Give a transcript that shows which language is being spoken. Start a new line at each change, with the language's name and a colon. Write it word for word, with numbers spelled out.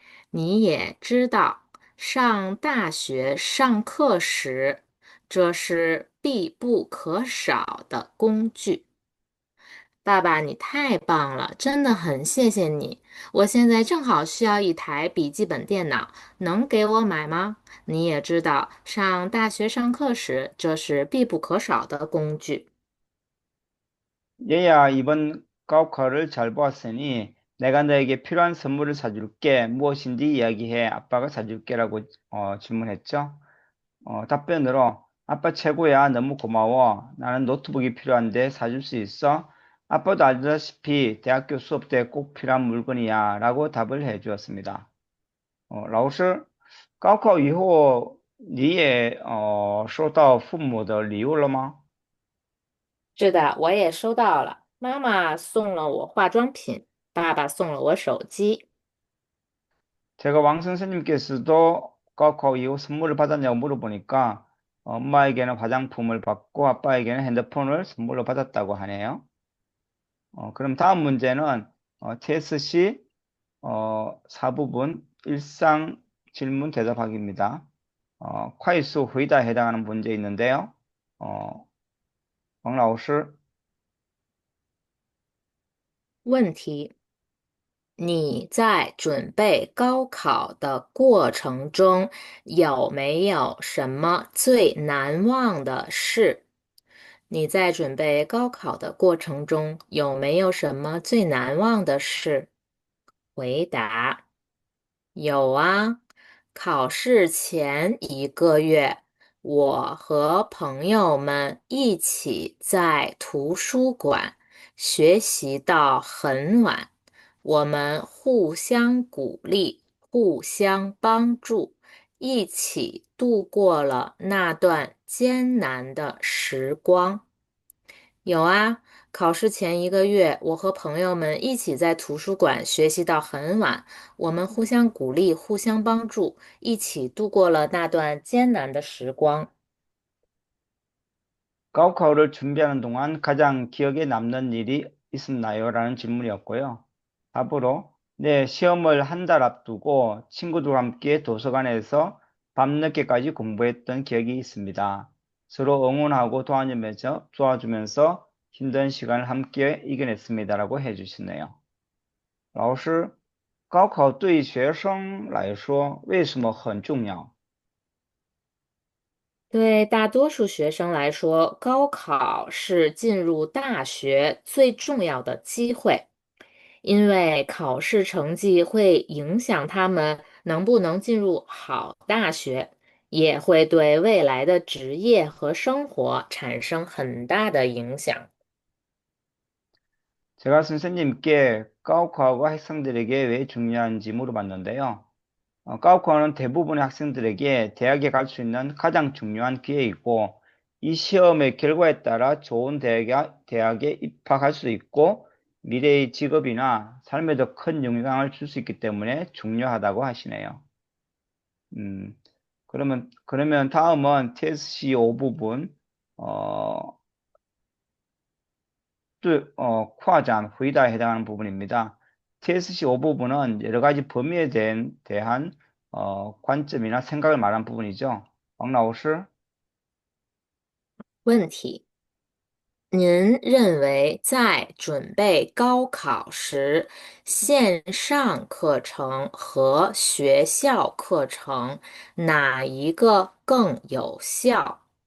Chinese: 你也知道，上大学上课时，这是必不可少的工具。爸爸，你太棒了，真的很谢谢你。我现在正好需要一台笔记本电脑，能给我买吗？你也知道，上大学上课时，这是必不可少的工具。
Korean: 얘야 이번 가오카를 잘 보았으니 내가 너에게 필요한 선물을 사줄게 무엇인지 이야기해 아빠가 사줄게라고 어, 질문했죠. 어, 답변으로 아빠 최고야 너무 고마워 나는 노트북이 필요한데 사줄 수 있어? 아빠도 알다시피 대학교 수업 때 꼭 필요한 물건이야 라고 답을 해주었습니다.
Chinese: 哦，老师，高考以后你也哦收到父母的礼物了吗？是的，我也收到了，妈妈送了我化妆品，爸爸送了我手机。
Korean: 제가 왕 선생님께서도高考 이후 선물을 받았냐고 물어보니까 엄마에게는 화장품을 받고 아빠에게는 핸드폰을 선물로 받았다고 하네요. 어, 그럼 다음 문제는 어, 티에스씨 어, 사부분 일상 질문 대답하기입니다. 어, 콰이수 회의다에 해당하는 문제 있는데요.
Chinese: 哦，王老师，问题：你在准备高考的过程中，有没有什么最难忘的事？你在准备高考的过程中，有没有什么最难忘的事？回答：有啊，考试前一个月，我和朋友们一起在图书馆学习到很晚。我们互相鼓励，互相帮助，一起度过了那段艰难的时光。有啊，考试前一个月，我和朋友们一起在图书馆学习到很晚，我们互相鼓励，互相帮助，一起度过了那段艰难的时光。
Korean: 高考를 준비하는 동안 가장 기억에 남는 일이 있었나요? 라는 질문이었고요. 답으로, 네, 시험을 한 달 앞두고 친구들과 함께 도서관에서 밤늦게까지 공부했던 기억이 있습니다. 서로 응원하고 도와주면서, 도와주면서 힘든 시간을 함께 이겨냈습니다라고 해주시네요.
Chinese: 老师，高考对学生来说为什么很重要？对大多数学生来说，高考是进入大学最重要的机会，因为考试成绩会影响他们能不能进入好大学，也会对未来的职业和生活产生很大的影响。
Korean: 제가 선생님께高考가 학생들에게 왜 중요한지 물어봤는데요. 어,高考는 대부분의 학생들에게 대학에 갈 수 있는 가장 중요한 기회이고, 이 시험의 결과에 따라 좋은 대학에, 대학에 입학할 수 있고, 미래의 직업이나 삶에도 큰 영향을 줄 수 있기 때문에 중요하다고 하시네요. 음, 그러면, 그러면 다음은 티에스씨 오 부분, 어, 对, 어, 과장, 회의다에 해당하는 부분입니다. 티에스씨 오 부분은 여러 가지 범위에 대한, 대한, 어, 관점이나 생각을 말한 부분이죠.
Chinese: 王老师, 问题：您认为在准备高考时，线上课程和学校课程哪一个更有效？